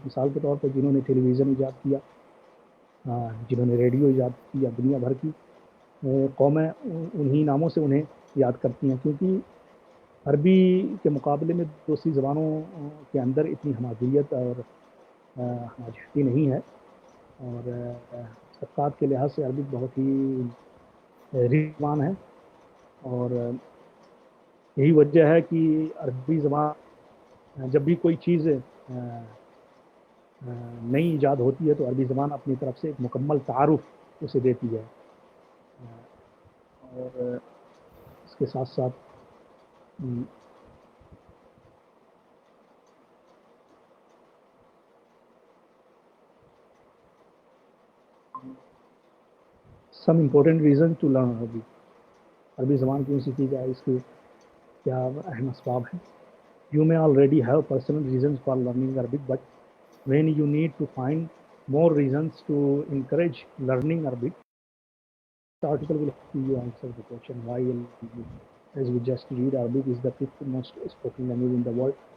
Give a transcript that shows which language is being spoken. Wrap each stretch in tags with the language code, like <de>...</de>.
<ur>مثال کے طور پر جنہوں نے ٹیلی ویژن ایجاد کیا، جنہوں نے ریڈیو ایجاد کیا، دنیا بھر کی قومیں انہی ناموں سے انہیں یاد کرتی ہیں، کیونکہ عربی کے مقابلے میں دوسری زبانوں کے اندر اتنی ہماگیریت اور ہماجہتی نہیں ہے، اور مشتقات کے لحاظ سے عربی بہت ہی زبان ہے. اور یہی وجہ ہے کہ عربی زبان جب بھی کوئی چیز نئی ایجاد ہوتی ہے تو عربی زبان اپنی طرف سے ایک مکمل تعارف اسے دیتی ہے. اور اس کے ساتھ ساتھ</ur> <en>some important reasons to learn Arabic.</en> <ur>عربی زبان کیوں سیکھی جائے، اس کے کیا اہم اسباب ہیں.</ur> <en>You may already have personal reasons for learning Arabic, but when you need to find more reasons to encourage learning Arabic, this article will help you answer the question why. As we just read, Arabic is the 5th most spoken language in the world.</en>